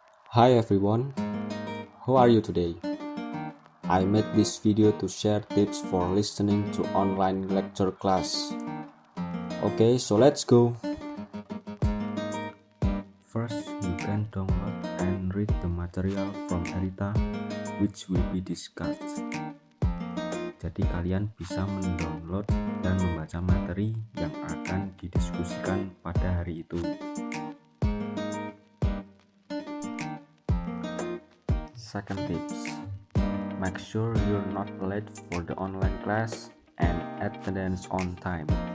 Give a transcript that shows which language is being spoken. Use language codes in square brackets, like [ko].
[en] Hi everyone, how are you today? I made this video to share tips for listening to online lecture class. Okay, so let's go. First, you can download and read the material from Elita which will be discussed. [id] Jadi kalian bisa mendownload dan membaca materi yang akan didiskusikan pada hari itu. [en] Second tips, make sure you're not late for the online class and attendance on time.